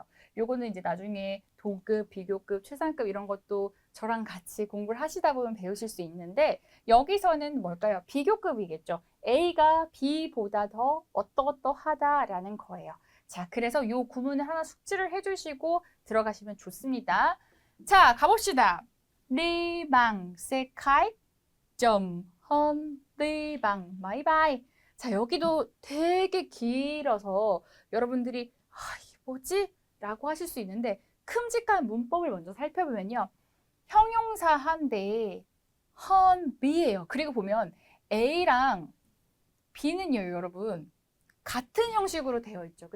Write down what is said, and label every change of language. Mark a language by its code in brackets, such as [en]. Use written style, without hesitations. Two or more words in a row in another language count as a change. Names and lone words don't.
[ko] 요거는 이제 나중에 동급, 비교급, 최상급 이런 것도 저랑 같이 공부를 하시다 보면 배우실 수 있는데 여기서는 뭘까요? 비교급이겠죠. A가 B보다 더 어떠어떠하다라는 거예요. 자, 그래서 요 구문을 하나 숙지를 해주시고 들어가시면 좋습니다. 자, 가봅시다. [vi] Đi bằng xe khách 좀 hơn đi bằng máy bay. [ko] 자, 여기도 되게 길어서 여러분들이 이게 뭐지? 라고 하실 수 있는데 큼직한 문법을 먼저 살펴보면요. 형용사 한데 헌 B예요. 그리고 보면 A랑 B는요, 여러분 같은 형식으로 되어 있죠.